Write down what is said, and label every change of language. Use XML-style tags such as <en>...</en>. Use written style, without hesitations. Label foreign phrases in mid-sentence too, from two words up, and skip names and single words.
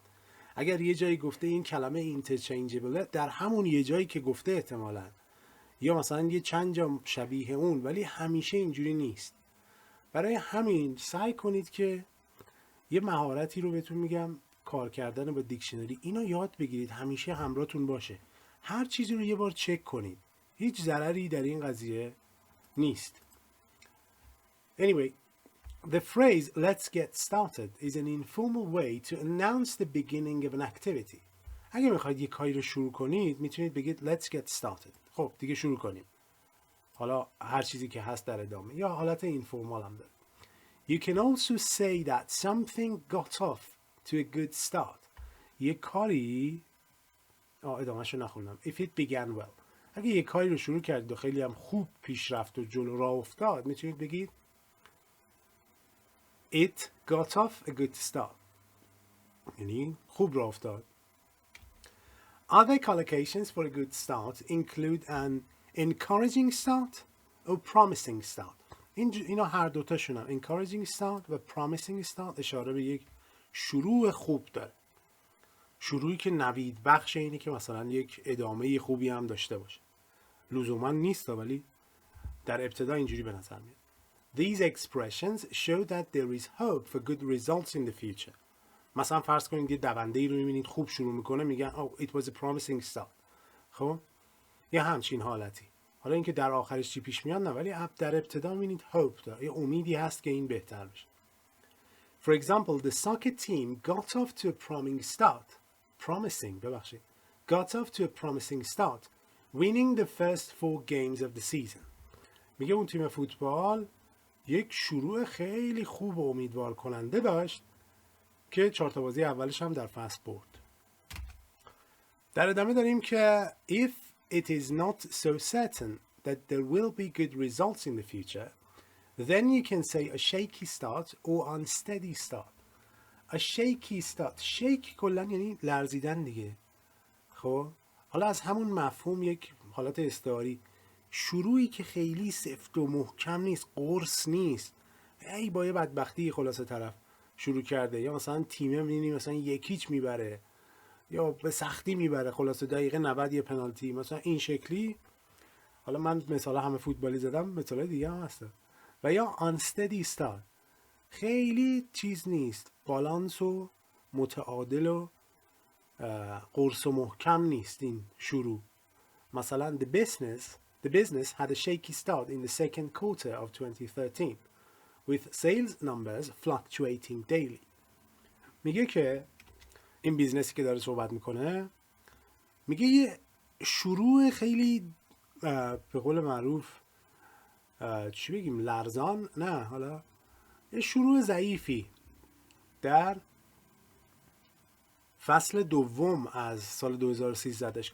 <fa>اگر یه جایی گفته این کلمه اینترچنجبل، در همون یه جایی که گفته احتمالاً یا مثلا یه چند جا شبیه اون، ولی همیشه اینجوری نیست. برای همین سعی کنید که یه مهارتی رو بهتون میگم، کار کردن با دیکشنری، اینو یاد بگیرید، همیشه همراهتون باشه. هر چیزی رو یه بار چک کنید، هیچ ضرری در این قضیه نیست.</fa> <en>Anyway, the phrase let's get started is an informal way to announce the beginning of an activity.</en> <fa>اگه میخواید یه کاری رو شروع کنید میتونید بگید</fa> <en>let's get started.</en> <fa>خب دیگه شروع کنیم. حالا هر چیزی که هست در ادامه، یا حالت اینفورمال هم داره.</fa> <en>You can also say that something got off to a good start.</en> <fa>یه کاری ادامهشو نخوندم.</fa> <en>If it began well.</en> <fa>اگه یه کاری رو شروع کردید و خیلی هم خوب پیش رفت و جلو راه افتاد، میتونید بگید</fa> <en>It got off a good start.</en> <fa>یعنی خوب راه افتاد.</fa> <en>Other collocations for a good start include an encouraging start or promising start.</en> <fa>اینا هر دوتاشون</fa> <en>encouraging start</en> <fa>و</fa> <en>promising start</en> <fa>اشاره به یک شروع خوب داره. شروعی که نوید بخش اینه که مثلا یک ادامه خوبی هم داشته باشه. لزوما نیست ولی در ابتدا اینجوری به نظر میاد.</fa> <en>These expressions show that there is hope for good results in the future.</en> <fa>مثلا فرض کنید یه دونده‌ای رو می‌بینید خوب شروع میکنه، میگن</fa> <en>oh it was a promising start.</en> <fa>خب یه همچین حالتی. حالا اینکه در آخرش چی پیش میاد نه، ولی در ابتدا می‌بینید hope داره، یه امیدی هست که این بهتر بشه.</fa> <en>For example, the soccer team got off to a promising start, winning the first 4 games of the season.</en> <fa>میگه اون تیم فوتبال یک شروع خیلی خوب و امیدوار کننده داشت که 4 تا بازی اولش هم در فصل برد. در ادامه داریم که</fa> <en>if it is not so certain that there will be good results in the future, then you can say a shaky start or unsteady start. A shaky start.</en> <fa>shake کلن یعنی لرزیدن دیگه. خب حالا از همون مفهوم یک حالت استعاری، شروعی که خیلی سفت و محکم نیست، قرص نیست، ای با یه بدبختی خلاصه طرف شروع کرده، یا مثلا تیمه می‌بینی مثلا 1-0 میبره یا به سختی میبره، خلاصه دقیقه 90 یه پنالتی، مثلا این شکلی. حالا من مثلا همه فوتبالی زدم، مثلا دیگه هم هست. و یا</fa> <en>unsteady start،</en> <fa>خیلی چیز نیست، بالانس و متعادل و قرص و محکم نیست این شروع.</fa> <en>مثلا the business had a shaky start in the second quarter of 2013 with sales numbers fluctuating daily.</en> <fa>میگه که این بیزنسی که داره صحبت میکنه، میگه یه شروع خیلی به قول معروف چی بگیم، لرزان، نه حالا یه شروع ضعیفی در فصل دوم از سال 2013 داشت.</fa>